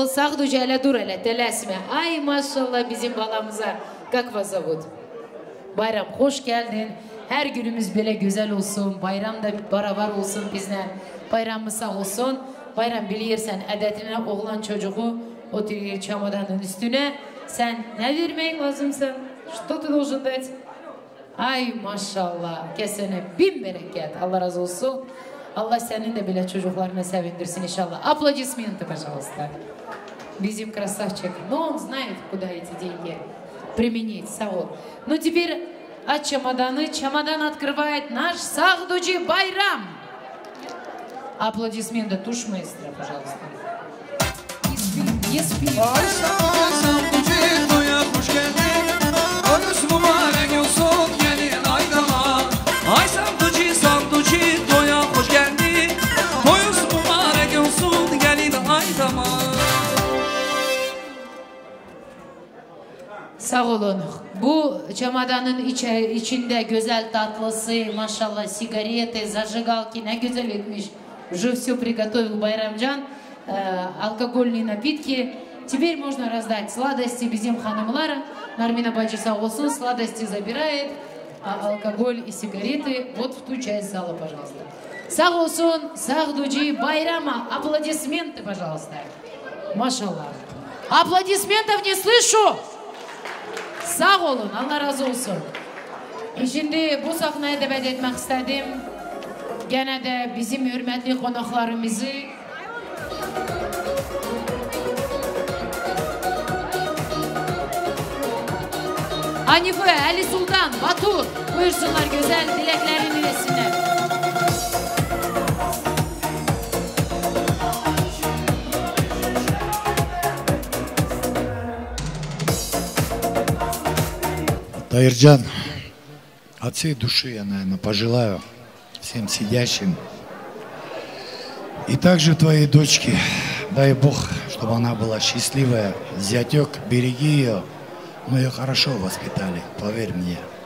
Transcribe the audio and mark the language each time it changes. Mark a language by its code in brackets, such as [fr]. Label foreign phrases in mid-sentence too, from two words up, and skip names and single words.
[tr] Сахдуджи, hele dur hele, telesme. Ay maşallah bizim balamıza. [ru] Как вас зовут? [tr] Bayram, hoş geldin. Her günümüz böyle güzel olsun. Bayram da beraber olsun bizle. Bayramımız sağ olsun. Bayram bilirsen adetine oğlan çocuğu oturuyor çamadanın üstüne. Sen ne vermek lazımsın? [ru] Что ты должен дать? [tr] Ay maşallah. Kesene bin bereket. Allah razı olsun. Allah senin de bile çocuklarına sevindirsin inşallah. [ru] Аплодисменты, пожалуйста. Bizim красавчик. Но он знает, куда эти деньги применить. Саул. Ну теперь от чемоданы. Чемодан открывает наш Сахдуджи Байрам. Аплодисменты. Туш маэстро, пожалуйста. Не спи. [tr] Ay Sahduci, Sahduci, toya hoş geldin. Toyuz mübarek olsun, gelin aydama. Sağ olun. Bu çamadanın içinde güzel tatlısı, maşallah sigareti, зажигалки, ne güzel etmiş. [ru] Уже все приготовил Байрамджан, алкогольные напитки. Теперь можно раздать сладости [tr] bizim hanımlar. [ru] Нармина бачи [tr] sağ olsun, [ru] сладости забирает, а алкоголь и сигареты вот в ту часть зала, пожалуйста. [tr] Сау olsun, Сахдуджи Байрама. [ru] Аплодисменты, пожалуйста. Машаллах. Аплодисментов не слышу. [tr] Sağ olun, Allah razı olsun. Şimdi bu sahnaya davet etmek istedim. Gene de bizim hürmetli konaklarımızı Hanife, Ali Sultan, Batur buyursunlar güzel dileklerini ilesinler. [ru] Таирджан, от всей души я, наверное, пожелаю всем сидящим и также твоей дочке, дай Бог, чтобы она была счастливая, зятек, береги ее, мы ее хорошо воспитали, поверь мне.